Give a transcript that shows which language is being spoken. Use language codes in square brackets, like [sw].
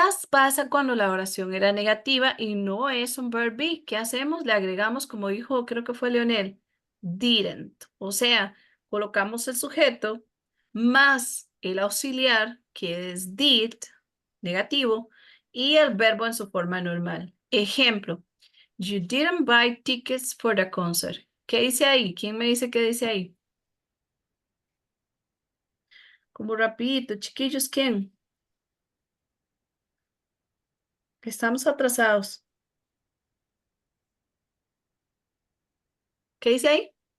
[es] Pasa cuando la oración era negativa y no es un verb be? ¿Qué hacemos? Le agregamos, como dijo, creo que fue Leonel, didn't. O sea, colocamos el sujeto más el auxiliar, que es did, negativo, y el verbo en su forma normal. Ejemplo, [en] you didn't buy tickets for the concert. [es] ¿Qué dice ahí? ¿Quién me dice qué dice ahí? Como rapidito, chiquillos, ¿quién? Que estamos atrasados. ¿Qué dice ahí?